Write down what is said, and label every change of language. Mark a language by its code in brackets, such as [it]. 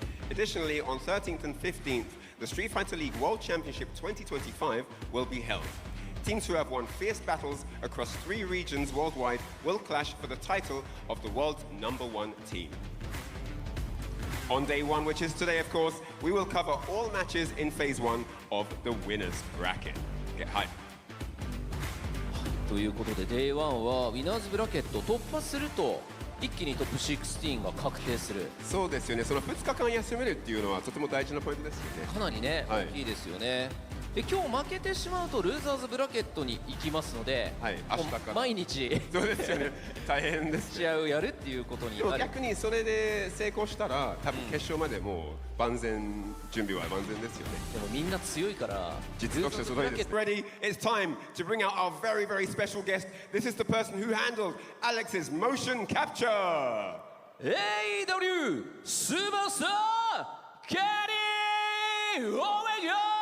[en] Additionally, on 13th and 15th, the Street Fighter League World Championship 2025 will be held. Teams who have won fierce battles across 3 regions worldwide will clash for the title of the world's #1 team. On day 1, which is today of course, we will cover all matches in phase 1 of the winners bracket. Get hype. [ja] ということで Day1 はウィナーズブラケット突破すると一気にトップ16が確定する。そうですよね。その2日間休めるっていうのはとても大事なポイントですよね。かなりね、大きいですよね。で今日負けてしまうとルーザーズブラケットに行きますので、明日から毎日そうですよね。大変です、試合をやるっていうことにでも逆にそれで成功したら多分決勝までもう万全、準備は万全ですよね。でもみんな強いから実力者すごいです。 [en] Ready? It's time to bring out our very very special guest. This is the person who handled Alex's motion capture. [ja] AW スーパースターケニー・オメガ